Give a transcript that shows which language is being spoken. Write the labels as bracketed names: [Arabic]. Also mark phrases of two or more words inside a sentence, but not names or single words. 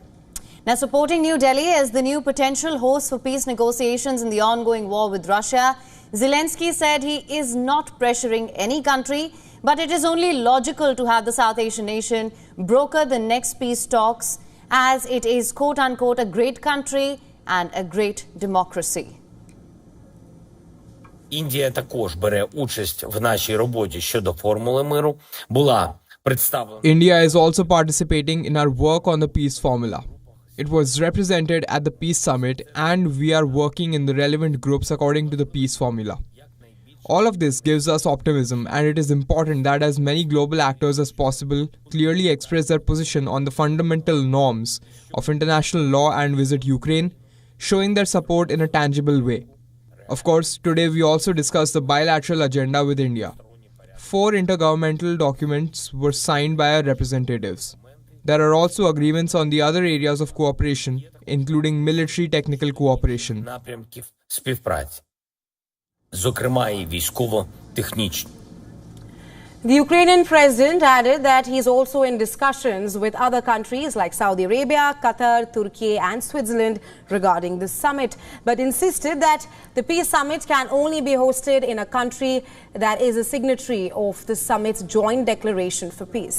[English] Now, supporting New Delhi as the new potential host for peace negotiations in the ongoing war with Russia, Zelensky said he is not pressuring any country, but it is only logical to have the South Asian nation broker the next peace talks, as it is quote-unquote a great country and a great democracy. [Ukrainian] Індія також бере участь в нашій роботі щодо формули миру. Була представлена. [English] India is also participating in our work on the peace formula. It was represented at the peace summit, and we are working in the relevant groups according to the peace formula. All of this gives us optimism, and it is important that as many global actors as possible clearly express their position on the fundamental norms of international law and visit Ukraine, showing their support in a tangible way. Of course, today we also discussed the bilateral agenda with India. 4 intergovernmental documents were signed by our representatives. There are also agreements on the other areas of cooperation, including military technical cooperation. [Ukrainian] Напрямків співпраці, зокрема і військово-технічні. [English] The Ukrainian president added that he is also in discussions with other countries like Saudi Arabia, Qatar, Turkey and Switzerland regarding this summit, but insisted that the peace summit can only be hosted in a country that is a signatory of the summit's joint declaration for peace.